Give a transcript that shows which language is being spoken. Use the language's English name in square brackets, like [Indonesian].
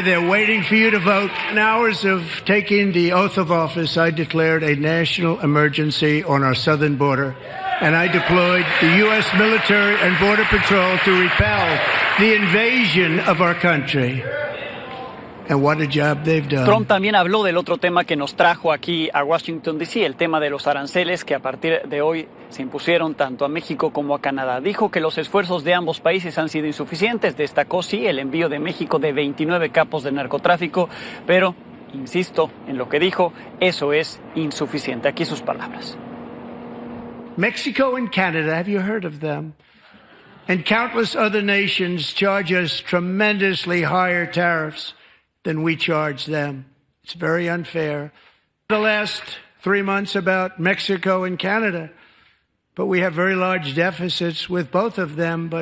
[English] They're waiting for you to vote. In hours of taking the oath of office, I declared a national emergency on our southern border, and I deployed the U.S. military and Border Patrol to repel the invasion of our country. And what a job they've done. [Spanish] Trump también habló del otro tema que nos trajo aquí a Washington, D.C., el tema de los aranceles que a partir de hoy se impusieron tanto a México como a Canadá. Dijo que los esfuerzos de ambos países han sido insuficientes. Destacó, sí, el envío de México de 29 capos de narcotráfico, pero, insisto en lo que dijo, eso es insuficiente. Aquí sus palabras. [English] Mexico and Canada, have you heard of them? And countless other nations charge us tremendously higher tariffs than we charge them. It's very unfair. The last 3 months about Mexico and Canada, but we have very large deficits with both of them.